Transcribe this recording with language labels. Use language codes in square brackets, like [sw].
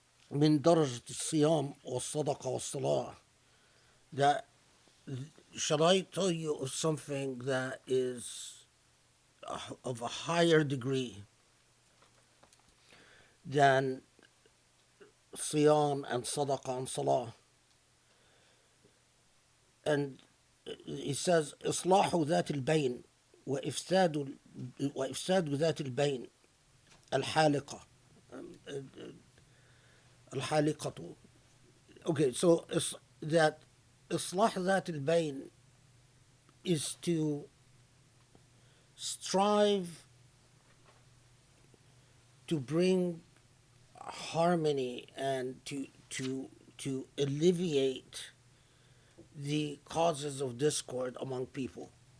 [ar] من درجة الصيام والصدقة والصلاة, [en] that shall I tell you of something that is of a higher degree than siyam and sadaqah and salah? And he says [ar] إصلاح ذات البين وإفساد ذات البين الحالقة. الحالقة. [en] Okay, so that إصلاح ذات البين is to strive to bring harmony and to alleviate the causes of discord among people.